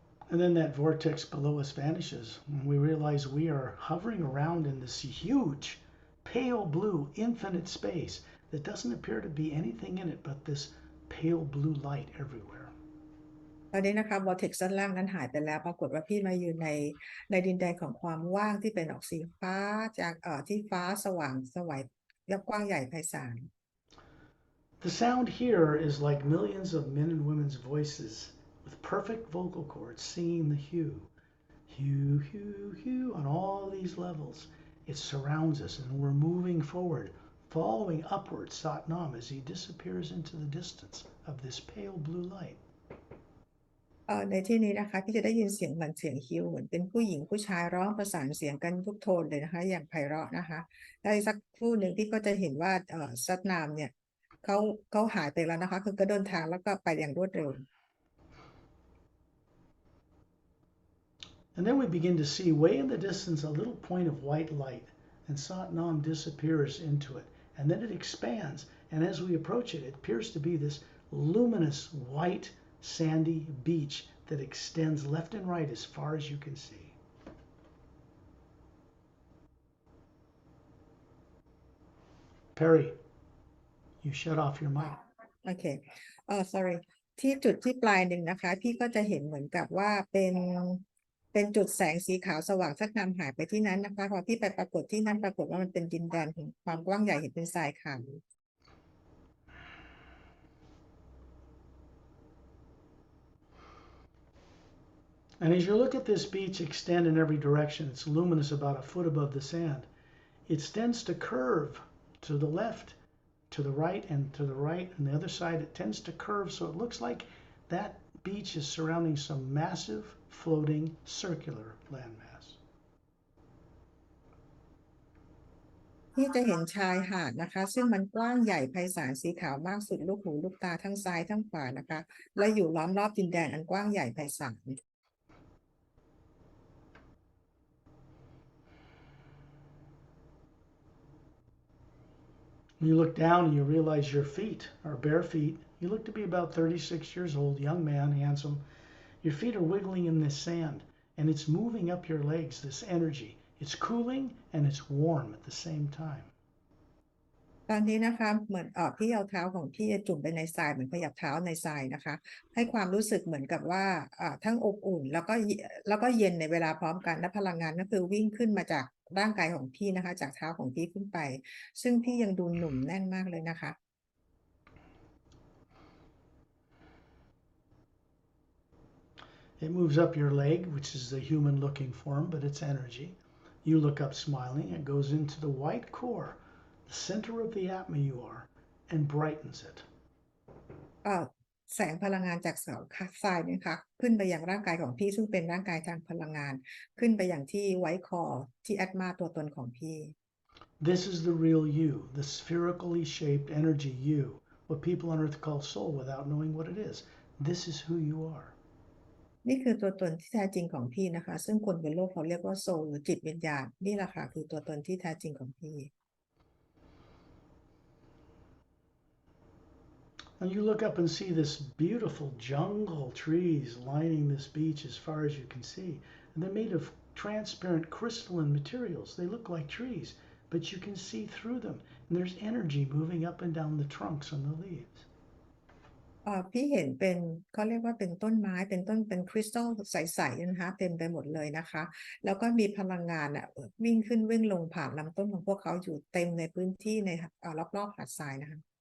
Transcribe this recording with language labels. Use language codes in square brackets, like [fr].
[en] And then that vortex below us vanishes, and we realize we are hovering around in this huge, pale blue, infinite space that doesn't appear to be anything in it but this pale blue light everywhere. [th] ตอนนี้นะคะ vortex ด้านล่างนั้นหายไปแล้วปรากฏว่าพี่มาอยู่ในดินแดนของความว่างที่เป็นออกสีฟ้าจากที่ฟ้าสว่างไสวและกว้างใหญ่ไพศาล [en] The sound here is like millions of men and women's voices with perfect vocal cords singing the hue, hue, hue, hue on all these levels. It surrounds us, and we're moving forward, following upward Satnam as he disappears into the distance of this pale blue light. [th] ในที่นี้นะคะพี่จะได้ยินเสียงเหมือนเสียงฮิวเหมือนเป็นผู้หญิงผู้ชายร้องประสานเสียงกันทุกโทนเลยนะคะอย่างไพเราะนะคะได้สักครู่หนึ่งพี่ก็จะเห็นว่าซัดนามเนี่ยเขาหายไปแล้วนะคะคือก็เดินทางแล้วก็ไปอย่างรวดเร็ว [en] And then we begin to see way in the distance a little point of white light, and Satnam disappears into it, and then it expands, And as we approach it, it appears to be this luminous white sandy beach that extends left and right as far as you can see. Pari, you shut off your mic. [th] โอเค [en] sorry [th] ที่จุดที่ปลายหนึ่งนะคะพี่ก็จะเห็นเหมือนกับว่าเป็นจุดแสงสีขาวสว่างสักนำหายไปที่นั้นนะคะพอพี่ไปปรากฏที่นั่นปรากฏว่ามันเป็นดินแดนของความกว้างใหญ่เห็นเป็นทรายขาว [en] And as you look at this beach extend in every direction, it's luminous about a foot above the sand. It tends to curve to the left, to the right, and to the right, and the other side. It tends to curve, so it looks like that beach is surrounding some massive, floating, circular landmass. [th] ที่จะเห็นชายหาดนะคะซึ่งมันกว้างใหญ่ไพศาลสีขาวมากสุดลูกหูลูกตาทั้งซ้ายทั้งขวานะคะและอยู่ล้อมรอบดินแดนอันกว้างใหญ่ไพศาล [en] When you look down and you realize your feet are bare feet. You look to be about 36 years old, young man, handsome. Your feet are wiggling in this sand, and it's moving up your legs, this energy. It's cooling and it's warm at the same time. [th] ตอนนี้นะคะเหมือนพี่เอาเท้าของพี่จุ่มไปในทรายเหมือนขยับเท้าในทรายนะคะให้ความรู้สึกเหมือนกับว่าทั้งอบอุ่นแล้วก็เย็นในเวลาพร้อมกันและพลังงานก็คือวิ่งขึ้นมาจากร่างกายของพี่นะคะจากเท้าของพี่ขึ้นไปซึ่งพี่ยังดูหนุ่มแน่นมากเลยนะคะ [en] It moves up your leg, which is the human looking form, but it's energy. You look up smiling. It goes into the white core, the center of the atma you are, and brightens it. [th] แสงพลังงานจากเสาทรายนี่ค่ะขึ้นไปยังร่างกายของพี่ซึ่งเป็นร่างกายทางพลังงานขึ้นไปอย่างที่ไวท์คอร์ที่แอตมาตัวตนของพี่ [en] This is the real you, the spherically shaped energy you, what people on earth call soul without knowing what it is. This is who you are. [th] นี่คือตัวตนที่แท้จริงของพี่นะคะซึ่งคนบนโลกเขาเรียกว่าโซลหรือจิตวิญญาณนี่แหละค่ะคือตัวตนที่แท้จริงของพี่ [en] And you look up and see this beautiful jungle trees lining this beach as far as you can see. And they're made of transparent crystalline materials. They look like trees, but you can see through them. And there's energy moving up and down the trunks and the leaves. [th] พี่เห็นเป็นเขาเรียกว่าเป็นต้นไม้เป็นคริสตัลใสๆนะคะเต็มไปหมดเลยนะคะแล้วก็มีพลังงานวิ่งขึ้นวิ่งลงผ่านลำต้นของพวกเขาอยู่เต็มในพื้นที่ในรอบๆหาดทรายนะคะ